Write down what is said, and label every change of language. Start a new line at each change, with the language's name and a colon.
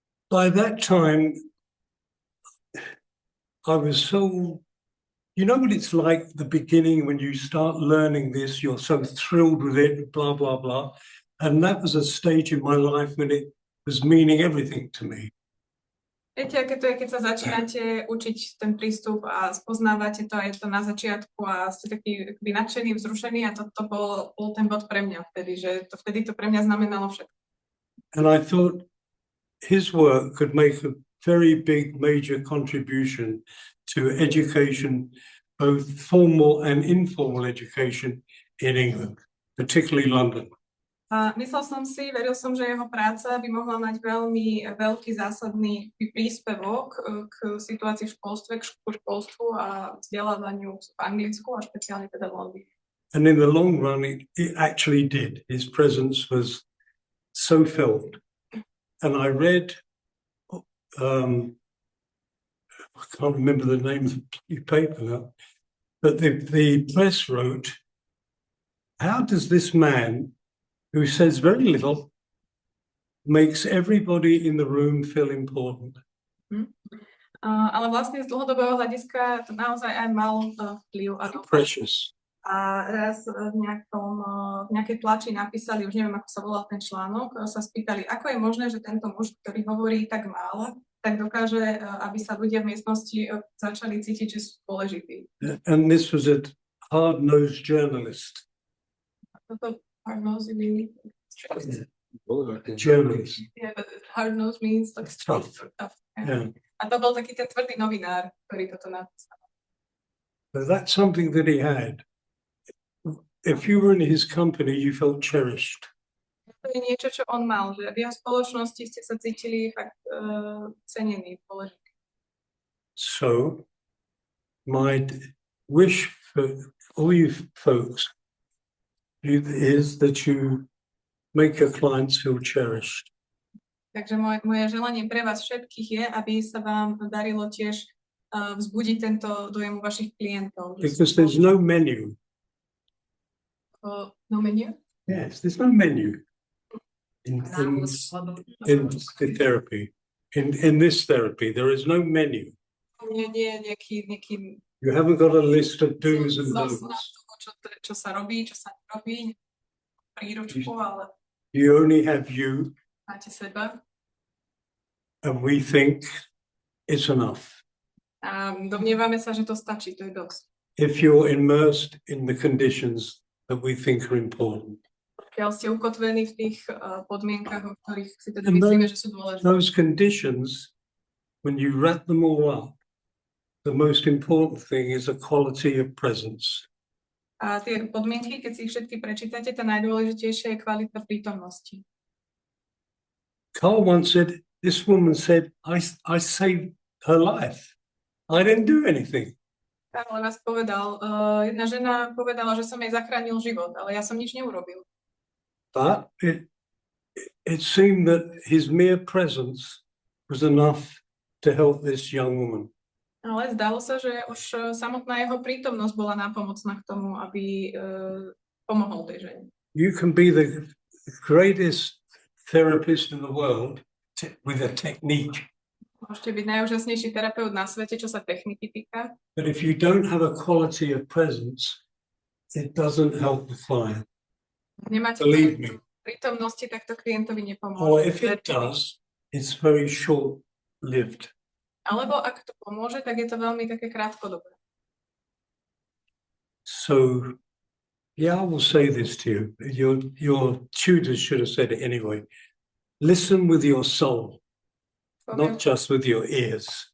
English: By that time, I was so, you know what it's like at the beginning when you start learning this, you're so thrilled with it, blah, blah, blah. And that was a stage in my life when it was meaning everything to me.
Slovak: Viete, aké to je, keď sa začínate učiť ten prístup a spoznávate to, a je to na začiatku a ste taký nadšený, vzrušený a to bol ten bod pre mňa vtedy, že vtedy to pre mňa znamenalo všetko.
English: And I thought his work could make a very big, major contribution to education, both formal and informal education in England, particularly London.
Slovak: A myslel som si, veril som, že jeho práca by mohla mať veľmi veľký zásadný príspevok k situácii v školstve, k školstvu a vzdelávaniu v Anglicku a špeciálne teda v Londýne.
English: And in the long run, it actually did. His presence was so felt. And I read, I can't remember the name of the paper now, but the press wrote, how does this man, who says very little, makes everybody in the room feel important?
Slovak: Ale vlastne z dlhodobého hľadiska to naozaj aj mal vplyv a dopad.
English: Precious.
Slovak: A raz v nejakej tlači napísali, už neviem, ako sa volal ten článok, sa spýtali, ako je možné, že tento muž, ktorý hovorí tak málo, tak dokáže, aby sa ľudia v miestnosti začali cítiť, že sú dôležití.
English: And this was a hard-nosed journalist.
Slovak: Toto
English: hard-nosed means Journalist. yeah, but hard-nosed means like Tough. tough. Yeah.
Slovak: A to bol taký ten tvrdý novinár, ktorý toto napísal.
English: So that's something that he had. If you were in his company, you felt cherished.
Slovak: To je niečo, čo on mal, že v jeho spoločnosti ste sa cítili fakt cenení, dôležití.
English: So my wish for all you folks is that you make your clients feel cherished.
Slovak: Takže moje želanie pre vás všetkých je, aby sa vám darilo tiež vzbudiť tento dojem u vašich klientov.
English: Because there's no menu. No menu? Yes, there's no menu in the therapy. In this therapy, there is no menu.
Slovak: Nie nejaký
English: You haven't got a list of do's and don'ts.
Slovak: Čo sa robí, čo sa nerobí, príručku, ale
English: You only have you,
Slovak: máte seba.
English: and we think it's enough.
Slovak: A domnievame sa, že to stačí, to je dosť.
English: If you're immersed in the conditions that we think are important.
Slovak: Keď ste ukotvení v tých podmienkach, o ktorých si teda
English: And
Slovak: myslíme, že sú dôležité.
English: Those conditions, when you wrap them all up, the most important thing is a quality of presence.
Slovak: A tie podmienky, keď si ich všetky prečítate, tá najdôležitejšia je kvalita prítomnosti.
English: Carl once said, this woman said, I saved her life. I didn't do anything.
Slovak: Karol raz povedal, jedna žena povedala, že som jej zachránil život, ale ja som nič neurobil.
English: But it seemed that his mere presence was enough to help this young woman.
Slovak: Ale zdalo sa, že už samotná jeho prítomnosť bola nápomocná k tomu, aby pomohol tej žene.
English: You can be the greatest therapist in the world with a technique.
Slovak: Môžete byť najúžasnejší terapeut na svete, čo sa techniky týka.
English: But if you don't have a quality of presence, it doesn't help the client.
Slovak: Nemáte
English: Believe me.
Slovak: prítomnosti, tak to klientovi nepomôže.
English: Or if it does, it's very short-lived.
Slovak: Alebo ak to pomôže, tak je to veľmi také krátkodobé.
English: So, yeah, I will say this to you. Your tutors should have said it anyway. Listen with your soul, not just with your ears.